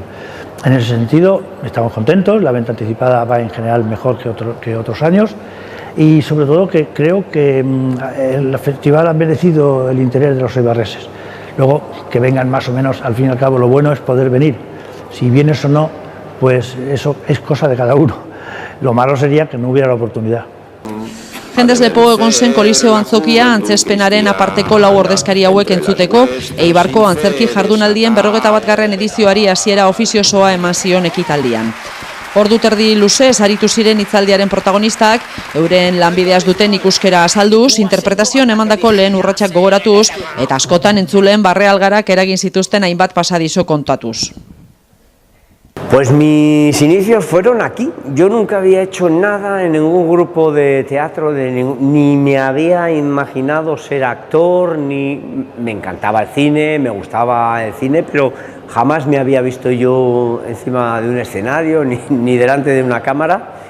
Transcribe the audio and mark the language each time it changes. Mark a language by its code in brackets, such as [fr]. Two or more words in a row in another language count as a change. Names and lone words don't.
[es] En ese sentido estamos contentos, la venta anticipada va en general mejor que otros años y sobre todo que creo que el festival ha merecido el interés de los eibarreses. Luego que vengan más o menos, al fin y al cabo lo bueno es poder venir. Si vienes o no, pues eso es cosa de cada uno. Lo malo sería que no hubiera la oportunidad. [eu] Jendez lepo egon zen Koliseo Antzokia antzespenaren aparteko 4 ordezkari hauek entzuteko, Eibarko antzerki jardunaldien 41. edizioari hasiera ofiziosoa eman zion ekitaldian. Ordu terdi luzez aritu ziren hitzaldiaren protagonistak, euren lanbideaz duten ikuskera azalduz, interpretazioan emandako lehen urratsak gogoratuz, eta askotan entzuleen barrealgarak eragin zituzten hainbat pasadizo kontatuz. [es] Pues mis inicios fueron aquí. Yo nunca había hecho nada en ningún grupo de teatro, ni me había imaginado ser actor, ni me encantaba el cine, me gustaba el cine, pero jamás me había visto yo encima de un escenario ni delante de una cámara.